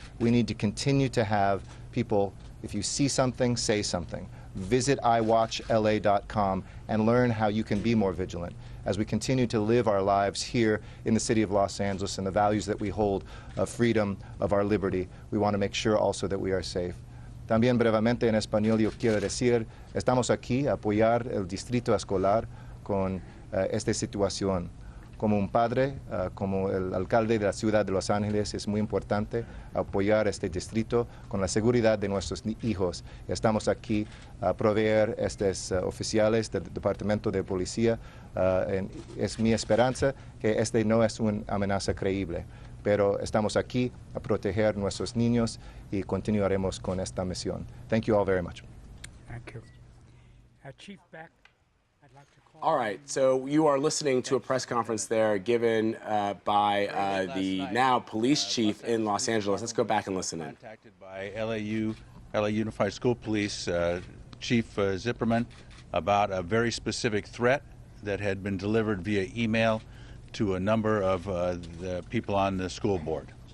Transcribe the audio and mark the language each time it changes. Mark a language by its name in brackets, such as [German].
[English] We need to continue to have people, if you see something, say something. Visit iWatchLA.com and learn how you can be more vigilant as we continue to live our lives here in the city of Los Angeles and the values that we hold of freedom, of our liberty. We want to make sure also that we are safe. [Spanish] También brevemente en español yo quiero decir, estamos aquí a apoyar el distrito escolar con esta situación. Como un padre, como el alcalde de la ciudad de Los Ángeles, es muy importante apoyar este distrito con la seguridad de nuestros hijos. Estamos aquí a proveer estos oficiales del Departamento de Policía. Es mi esperanza que este no es una amenaza creíble, pero estamos aquí a proteger nuestros niños y continuaremos con esta misión. [English] Thank you all very much. Thank you. Chief Beck, I'd like to call. All right, so you are listening to a press conference there given by the now police chief in Los Angeles. Let's go back and listen in. Contacted by LA Unified School Police Chief Zipperman about a very specific threat that had been delivered via email to a number of the people on the school board.